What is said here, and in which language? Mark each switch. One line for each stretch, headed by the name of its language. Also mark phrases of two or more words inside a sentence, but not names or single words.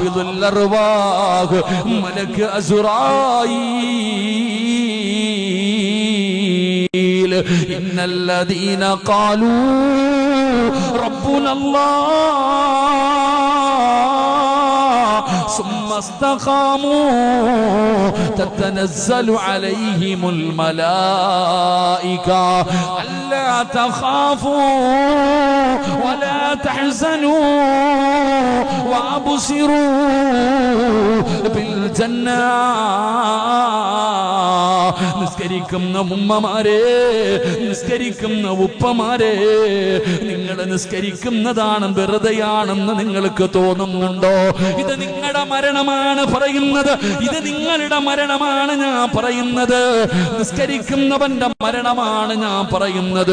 Arabic: قابض الأرواح ملك عزرائيل إن الذين قالوا റബ്ബുനല്ലാഹ് ثم استقاموا تتنزل عليهم الملائكة ألا تخافوا ولا تحزنوا وأبصروا بالجنة
Malayalam: നിസ്കരിക്കുന്ന ഉമ്മമാരെ, നിസ്കരിക്കുന്ന ഉപ്പമാരെ, നിങ്ങൾ നിസ്കരിക്കുന്നതാണ് വെറുതെയാണെന്ന് നിങ്ങൾക്ക് തോന്നുന്നുണ്ടോ? ഇത് നിങ്ങളുടെ മരണമാണ് പറയുന്നത്, ഇത് നിങ്ങളുടെ മരണമാണ് ഞാൻ പറയുന്നത്, നിസ്കരിക്കുന്നവന്റെ മരണമാണ് ഞാൻ പറയുന്നത്.